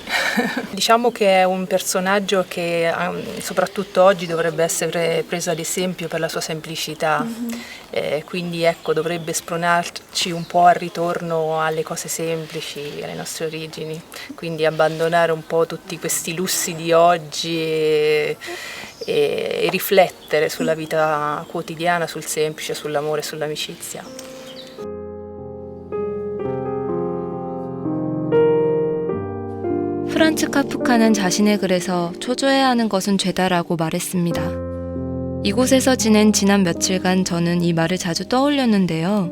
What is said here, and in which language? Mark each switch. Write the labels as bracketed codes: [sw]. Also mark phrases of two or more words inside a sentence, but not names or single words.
[it] Diciamo che è un personaggio che soprattutto oggi dovrebbe essere preso ad esempio per la sua semplicità, quindi ecco, dovrebbe spronarci un po' al ritorno alle cose semplici, alle nostre origini, quindi abbandonare un po' tutti questi lussi di oggi e riflettere sulla vita quotidiana, sul semplice, sull'amore, sull'amicizia. [ko] 프란츠 카프카는 자신의 글에서 초조해야 하는 것은 죄다라고 말했습니다. 이곳에서 지낸 지난 며칠간 저는 이 말을 자주 떠올렸는데요.